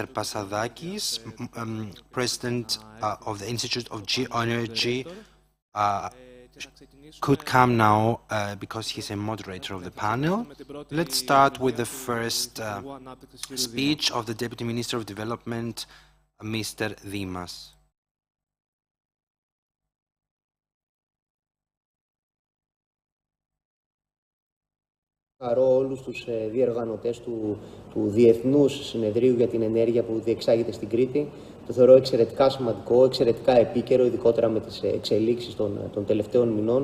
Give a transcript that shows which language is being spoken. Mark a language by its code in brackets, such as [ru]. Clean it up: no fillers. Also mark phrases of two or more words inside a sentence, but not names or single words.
[en] Pasadakis, President of the Institute of Geoenergy, could come now because he's a moderator of the panel. Let's start with the first speech of the Deputy Minister of Development, Mr. Dimas. [el] Χαρώ όλους τους διοργανωτές του Διεθνούς Συνεδρίου για την Ενέργεια που διεξάγεται στην Κρήτη. Το θεωρώ εξαιρετικά σημαντικό, εξαιρετικά επίκαιρο, ειδικότερα με τις εξελίξεις των τελευταίων μηνών.